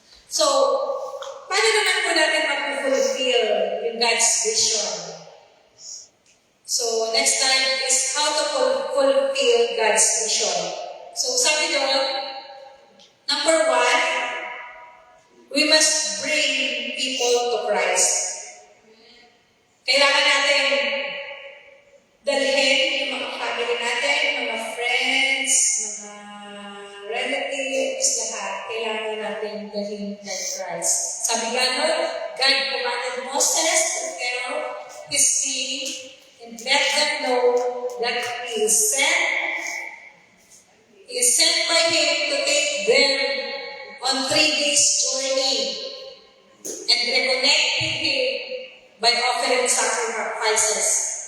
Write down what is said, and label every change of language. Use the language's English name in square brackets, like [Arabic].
[Filipino] So, paano naman po natin mag-fulfill yung God's vision? [English] So, next time is how to fulfill God's vision. So, [Filipino] sabi doon, [English] number 1, we must bring people to Christ. [Filipino] Kailangan natin dalhin yung mga family natin, mga friends, mga relatives, lahat. Kailangan natin dalhin kay Christ. Sabi nga nun, [English] God commanded Moses to tell his team and let them know that He is sent. He is sent by Him to take them on 3 days journey and reconnect with Him by offering sacrifices.